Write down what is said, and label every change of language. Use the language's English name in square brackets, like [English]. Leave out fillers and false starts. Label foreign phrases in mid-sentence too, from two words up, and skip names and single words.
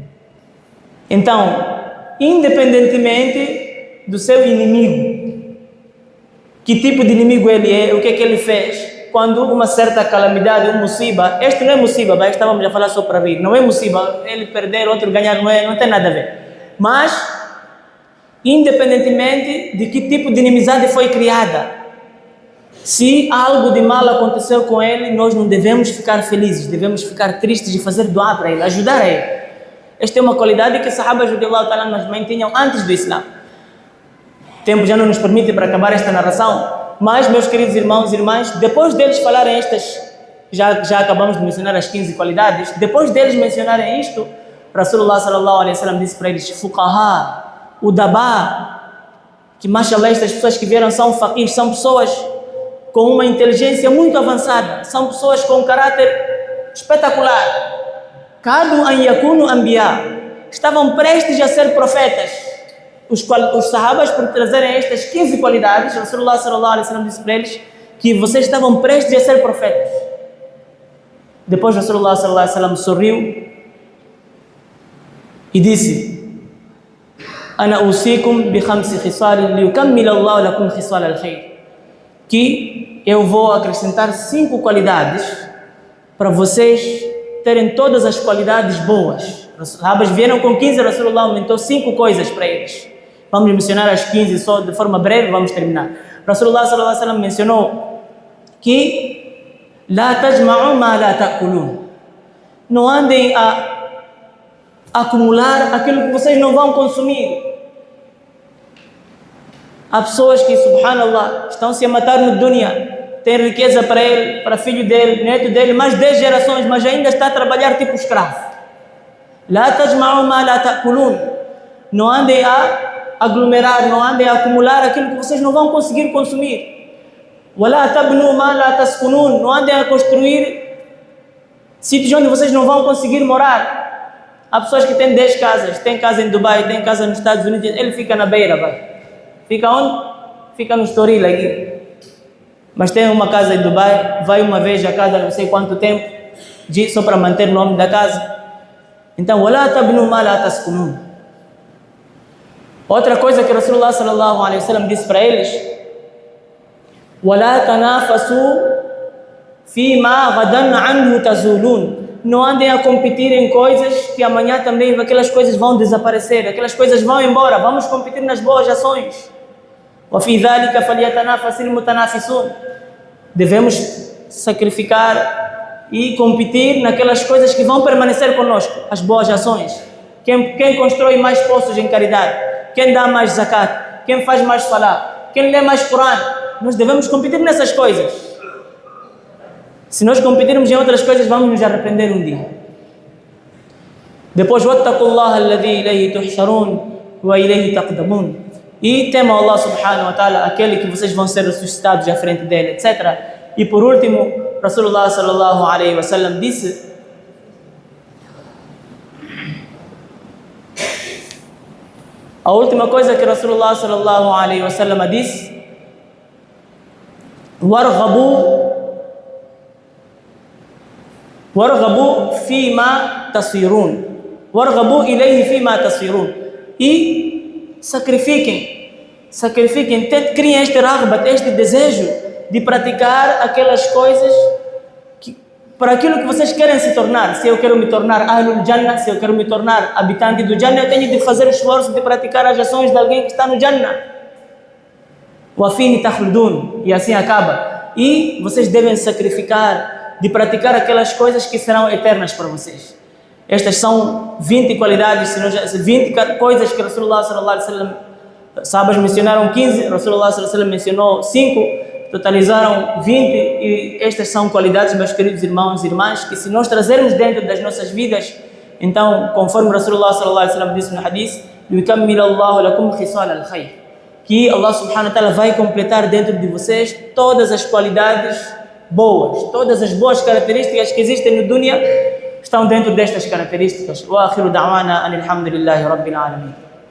[Portuguese] Então, independentemente do seu inimigo, que tipo de inimigo ele é, o que é que ele fez, quando uma certa calamidade, um musiba, este não é musiba, estávamos a falar só para vir, não é musiba, ele perder, outro ganhar, não tem nada a ver. Mas, independentemente de que tipo de inimizade foi criada, se algo de mal aconteceu com ele, nós não devemos ficar felizes, devemos ficar tristes e fazer dua para ele, ajudar a ele. Esta é uma qualidade que os sahabas [Arabic] رضي الله تعالى [Portuguese] mas tinham antes do Islã. O tempo já não nos permite para acabar esta narração, Mas, meus queridos irmãos e irmãs, depois deles falarem estas, já acabamos de mencionar as 15 qualidades, depois deles mencionarem isto, [Arabic] رسول الله صلى الله عليه وسلم [Portuguese] disse para eles, fuqaha, udaba, que mashallah, estas pessoas que vieram são faqihs, são pessoas com uma inteligência muito avançada, são pessoas com um caráter espetacular. [Arabic] كادوا أن يكونوا أنبياء, [Portuguese] estavam prestes a ser profetas. Os sahabas, por trazerem estas 15 qualidades, [Arabic] رسول الله صلى الله عليه وسلم [Portuguese] disse para eles que vocês estavam prestes a ser profetas. Depois [Arabic] رسول الله صلى الله عليه وسلم [Portuguese] sorriu e disse: [Arabic] أنا أوصيكم بخمس خصال ليكمل الله لكم خصال الخير. [Portuguese] Que eu vou acrescentar 5 qualidades para vocês terem todas as qualidades boas. Os sahabas vieram com 15, Rasulullah aumentou 5 coisas para eles. Vamos mencionar as 15 só de forma breve, vamos terminar. [Arabic] رسول الله صلى الله عليه وسلم [Portuguese] mencionou que [Arabic] لا تجمعوا ما لا تأكلون. [Portuguese] Não andem a acumular aquilo que vocês não vão consumir. Há pessoas que, subhanallah, estão se a matar no dunya, tem riqueza para ele, para filho dele, neto dele, mais 10 gerações, mas ainda está a trabalhar tipo escravo. [Arabic] لا تجمعوا ما لا تأكلون. [Portuguese] Não andem a aglomerar, não andem a acumular aquilo que vocês não vão conseguir consumir. [Arabic] ولا تبنوا ما لا تسكنون. [Portuguese] Não andem a construir sítios onde vocês não vão conseguir morar. Há pessoas que têm 10 casas, tem casa em Dubai, tem casa nos Estados Unidos, ele fica na beira, vai. Fica onde? Fica no Estoril aqui. Mas tem uma casa em Dubai, vai uma vez a cada não sei quanto tempo, só para manter o nome da casa. Então, [Arabic] ولا تبنوا ما لا تسكنون. [Portuguese] Outra coisa que [Arabic] رسول الله صلى الله عليه وسلم [Portuguese] disse para eles: [Arabic] ولا تنافسوا فيما غدا عنه تزولون. [Portuguese] Não andem a competir em coisas que amanhã também aquelas coisas vão desaparecer, aquelas coisas vão embora. Vamos competir nas boas ações. [Arabic] وفي ذلك فليتنافس المتنافسون. [Portuguese] Devemos sacrificar e competir naquelas coisas que vão permanecer conosco, as boas ações. Quem constrói mais poços em caridade, quem dá mais zakat, quem faz mais salat, quem lê mais Coran, nós devemos competir nessas coisas. Se nós competirmos em outras coisas, vamos nos arrepender um dia. Depois, [Arabic] واتقوا الله الذي إليه تحشرون وإليه تقدمون. [Portuguese] E temam [Arabic] الله سبحانه وتعالى, [Portuguese] aquele que vocês vão ser ressuscitados à frente dele, etc. E por último, [Arabic] رسول الله صلى الله عليه وسلم [Portuguese] disse: a última coisa que [Arabic] رسول الله صلى الله عليه وسلم disse: وارغبوا فيما تصيرون وارغبوا إليه فيما تصيرون. [Portuguese] E sacrifiquem, criem este raghbat, este desejo de praticar aquelas coisas para aquilo que vocês querem se tornar. Se eu quero me tornar [Arabic] أهل الجنة, [Portuguese] se eu quero me tornar habitante do Jannah, eu tenho de fazer o esforço de praticar as ações de alguém que está no Jannah. [Arabic] وفيه تخلدون. [Portuguese] E assim acaba. E vocês devem sacrificar de praticar aquelas coisas que serão eternas para vocês. Estas são 20 qualidades, 20 coisas que [Arabic] رسول الله صلى الله عليه وسلم, [Portuguese] sahabas mencionaram 15, [Arabic] رسول الله صلى الله عليه وسلم [Portuguese] mencionou 5, totalizaram 20, e estas são qualidades, meus queridos irmãos e irmãs, que se nós trazermos dentro das nossas vidas, então, conforme [Arabic] رسول الله صلى الله عليه وسلم [Portuguese] disse no hadith, [Arabic] يكمل الله لكم خصال الخير, [Portuguese] que [Arabic] الله سبحانه وتعالى [Portuguese] vai completar dentro de vocês todas as qualidades boas, todas as boas características que existem no dunya estão dentro destas características. [Arabic] وآخر دعوانا أن الحمد لله رب العالمين.